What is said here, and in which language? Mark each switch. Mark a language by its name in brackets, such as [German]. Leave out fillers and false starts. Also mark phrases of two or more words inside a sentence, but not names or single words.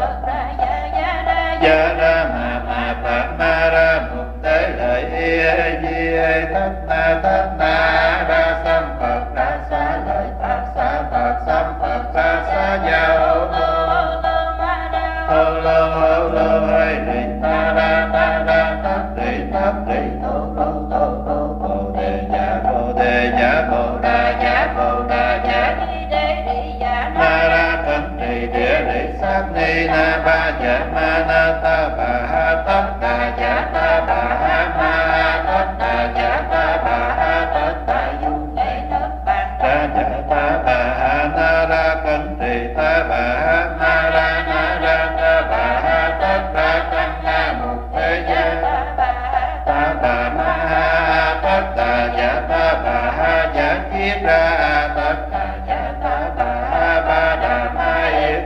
[Vietnamese] gia ra ma phật ma ra mục tế lợi di thất na ra sam phật ra xá lợi phật sam phật ra xá gia hô lô hay đi ta ra thất đi thô bồ đề giả bồ đà giả na ra cẩn trì địa lý sát ni na ba dạ ma na ta bà ha tất đà giả ta bà ha ma tất đà giả ta bà ha tất đà du ra giả ta bà ha na ra cẩn trì ta bà ha ma ra na ra ta bà ha tất đà tăng na mục thế gia ta bà ma ha tất đà giả ta bà ha giả kiết ra tất đà giả ta bà ha ba đà ma yết